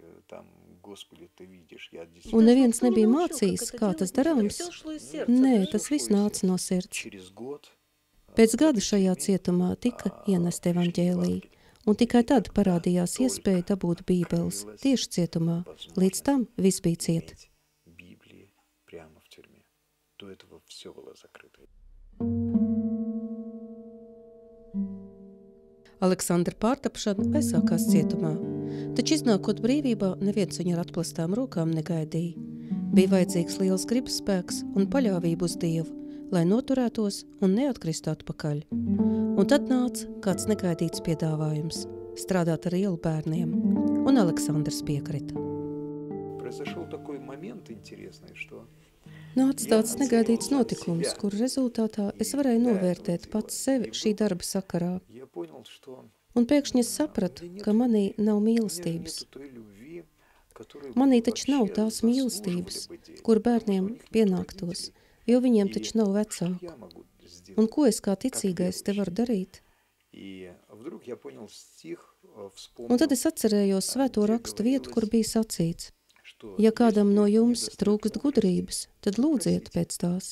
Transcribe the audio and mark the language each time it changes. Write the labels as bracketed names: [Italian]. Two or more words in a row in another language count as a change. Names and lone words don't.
[Latvian] Un neviens nebija mācījis, kā tas darāms. Nē, tas viss nāca no sirds. Pēc gada šajā cietumā tika ienest evaņģēlija, Un tikai tad parādījās iespēja dabūt bībeles tieši cietumā. Līdz tam viss bija ciet. [Russian] Библии прямо в тюрьме. До этого все было закрыто. [Latvian] Aleksandra pārtapšana aizsākās cietumā, taču iznākot brīvībā, neviens viņu ar atplastām rokām negaidīja. Bija vajadzīgs liels gribas spēks un paļāvība uz Dievu, lai noturētos un neatkristu atpakaļ. Un tad nāca kāds negaidīts piedāvājums – strādāt ar ielu bērniem, un Aleksandrs piekrita. [Russian] Произошел такой момент интересный, что [Latvian] Nāca tāds negaidīts notikums, kur rezultātā es varēju novērtēt pats sevi šī darba sakarā. [Russian] я понял, что [Latvian] Un pēkšņi es sapratu, ka manī nav mīlestības. Manī taču nav tās mīlestības, kur bērniem pienāktos, jo viņiem taču nav vecāku. Un ko es kā ticīgais te varu darīt? Un tad es atcerējos svēto rakstu vietu, kur bija sacīts: ja kādam no jums trūkst gudrības, tad lūdziet pēc tās.